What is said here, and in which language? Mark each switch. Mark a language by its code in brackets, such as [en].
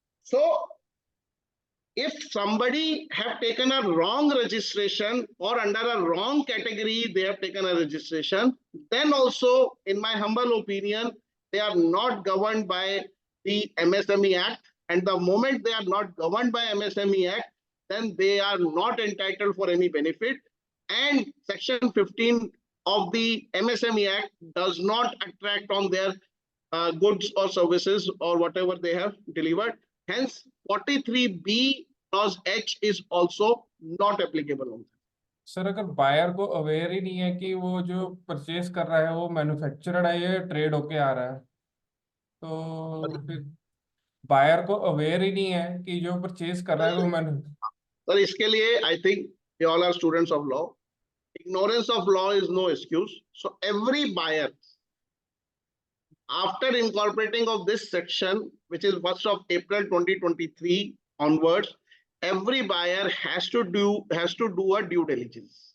[en] So if somebody have taken a wrong registration or under a wrong category they have taken a registration, then also in my humble opinion they are not governed by the MSME Act, and the moment they are not governed by MSME Act, then they are not entitled for any benefit. And section 15 of the MSME Act does not attract on their goods or services or whatever they have delivered. Hence 43B clause H is also not applicable on them. [hi] Sir अगर buyer को aware ही नहीं है कि वो जो purchase कर रहा है वो मैन्युफैक्चर्ड है या ट्रेड होके आ रहा है, तो फिर बायर को अवेयर ही नहीं है कि जो परचेज कर रहा है वो मैंने [en] sir [hi] इसके लिए [en] I think we all are students of law. Ignorance of law is no excuse. So every buyer, after incorporating of this section, which is 1st of April 2023 onwards, every buyer has to do a due diligence.